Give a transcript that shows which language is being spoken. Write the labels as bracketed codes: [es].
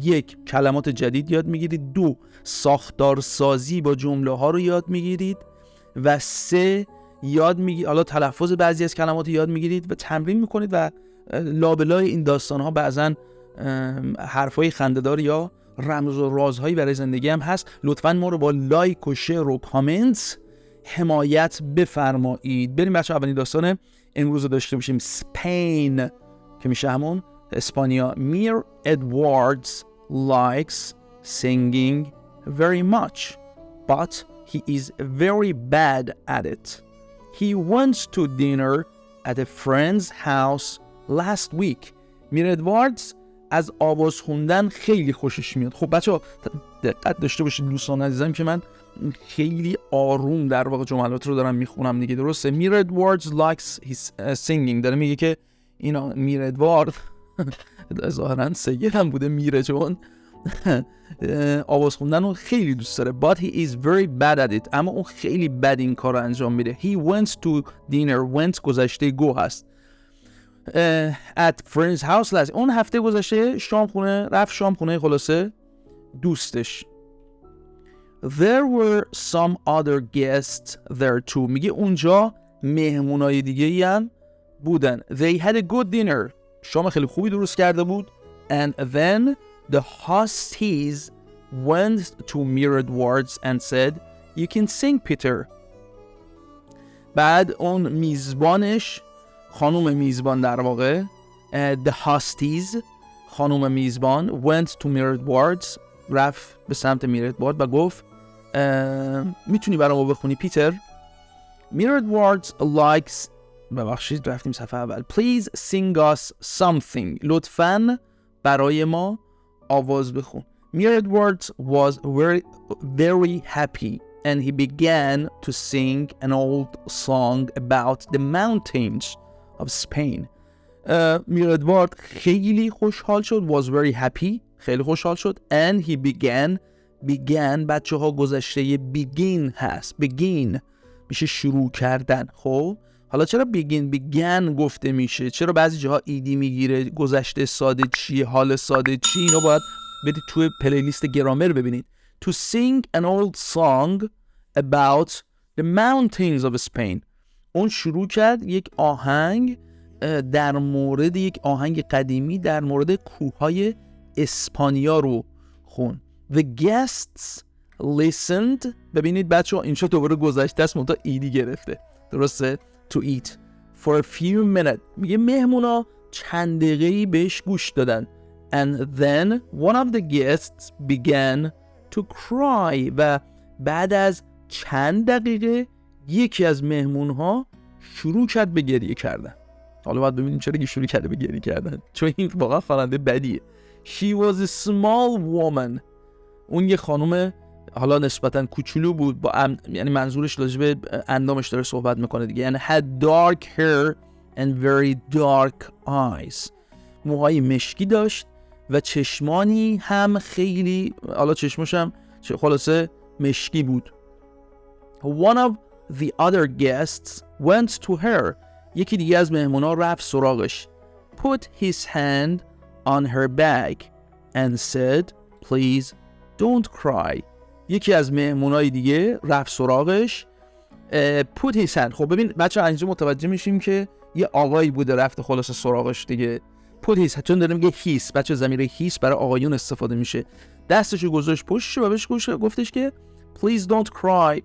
[fa] 1 کلمات جدید یاد میگیرید، 2 ساختارسازی با جمله ها رو یاد میگیرید و 3 حالا تلفظ بعضی از کلمات یاد میگیرید و تمرین میکنید و لابلای این داستان ها بعضن حرفای خنده‌دار یا رمز و رازهایی برای زندگی هم هست. لطفاً ما رو با لایک و شیر و کامنت حمایت بفرمایید. بریم بچه اولین داستان امروز داشته باشیم. اسپین که میشه همون اسپانیا. [en] Mr Edwards likes singing very much but he is very bad at it. He went to dinner at a friend's house last week. [fa] میر ادواردز از آواز خوندن خیلی خوشش میاد. خب بچه‌ها دقت داشته باشید دوستان عزیزم که من خیلی آروم در واقع جملات رو دارم میخونم دیگه، درسته؟ میر ادواردز [en] likes his singing [fa] داره میگه که اینا میر ادوارد ظاهرا سید هم بوده میره، چون آواز خوندن رو خیلی دوست داره. [en] but he is very bad at it [fa] اما اون خیلی بد این کار رو انجام میده. [en] he went to dinner. [fa] went گذشته go هست. [en] at friend's house last. [fa] اون هفته گذشته رفت شام خونه خلاصه دوستش. [en] there were some other guests there too. [fa] میگه اونجا مهمونای دیگه ای هم بودن. [en] they had a good dinner. [fa] شام خیلی خوبی درست کرده بود. [en] and then the hostess went to Mir Edwards and said you can sing Peter. [fa] بعد اون میزبانش، خانوم میزبان در واقع، [en] the hostess [fa] خانوم میزبان [en] went to Mir Edwards [fa] رفت به سمت میر ادوارد و گفت میتونی برام بخونی پیتر؟ میر ادواردز [en] likes [fa] ببخشید رفتیم صفحه اول. [en] please sing us something. [fa] لطفاً برای ما آواز بخون. [en] Mr Edwards was very happy and he began to sing an old song about the mountains of Spain. [fa] میر ادوارد خیلی خوشحال شد. [en] was very happy [fa] خیلی خوشحال شد. [en] and he began [fa] بچه ها گذشته begin هست. begin میشه شروع کردن. خب حالا چرا began گفته میشه؟ چرا بعضی جاها ایدی میگیره؟ گذشته ساده چیه؟ حال ساده چی؟ اینو باید برید توی پلیلیست گرامر ببینید. [en] to sing an old song about the mountains of Spain. [fa] اون شروع کرد یک آهنگ در مورد یک آهنگ قدیمی در مورد کوههای اسپانیا رو خون. [en] The guests listened. [fa] ببینید بچه ها اینجا دوباره گذشته است منتها ایدی گرفته، درسته؟ [en] to eat for a few minutes. [fa] میگه مهمونا چند دقیقه‌ای بهش گوش دادن. [en] and then one of the guests began to cry. [fa] و بعد از چند دقیقه یکی از مهمونها شروع کرد به گریه کردن. حالا باید ببینیم چرا شروع کرده به گریه کردن، چون این واقعا خواننده بدیه. [en] she was a small woman. [fa] اون یه خانم حالا نسبتاً کوچولو بود، یعنی منظورش راجع به اندامش داره صحبت میکنه دیگه. [en] and had dark hair and very dark eyes. [fa] موهای مشکی داشت و چشمانی هم خیلی، حالا چشمش هم خلاصه مشکی بود. [en] one of the other guests went to her. [fa] یکی دیگه از مهمونا رفت سراغش. [en] put his hand on her back and said please don't cry. [fa] یکی از مهمونای دیگه رفت سراغش. [en] put his hand. [fa] خب ببین بچه اینجا متوجه میشیم که یه آقایی بوده رفت خلاص سراغش دیگه. [en] put his hand [fa] چون داره میگه هیس، بچه ضمیر هیس برای آقایون استفاده میشه. دستشو گذاشت پشتش و بهش گفتش که [en] please don't cry.